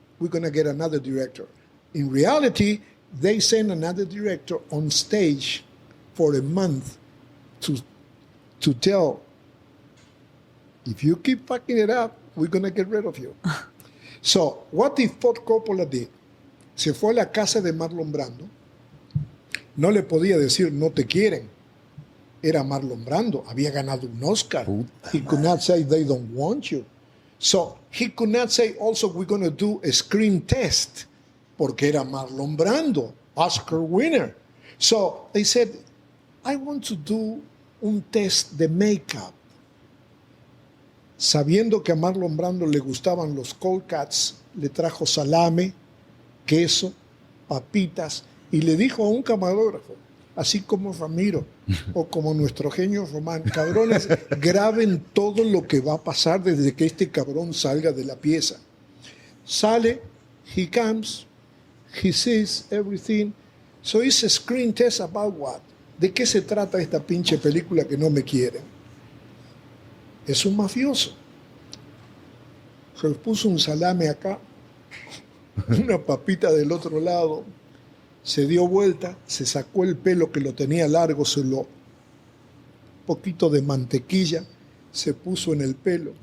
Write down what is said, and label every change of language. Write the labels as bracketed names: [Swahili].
[English] We're going to get another director. In reality, they sent another director on stage for a month to tell, if you keep fucking it up, we're going to get rid of you. So, what did Ford Coppola did? [Spanish] Se fue a la casa de Marlon Brando. No le podía decir, no te quieren. Era Marlon Brando. Había ganado un Oscar. [English] He could not say, they don't want you. So, he could not say, also, we're going to do a screen test. [Spanish] Porque era Marlon Brando, [English] Oscar winner. So, they said, I want to do [Spanish] un test de [English] makeup. [Spanish] Sabiendo que a Marlon Brando le gustaban los cold cuts, le trajo salame, queso, papitas, y le dijo a un camarógrafo, así como Ramiro, o como nuestro genio Román, cabrones, graben todo lo que va a pasar desde que este cabrón salga de la pieza. Sale, [English] he comes, he sees everything. So it's a screen test about what? [Spanish] ¿De qué se trata esta pinche película que no me quieren? Es un mafioso. Se le puso un salame acá, una papita del otro lado, se dio vuelta, se sacó el pelo que lo tenía largo, poquito de mantequilla, se puso en el pelo.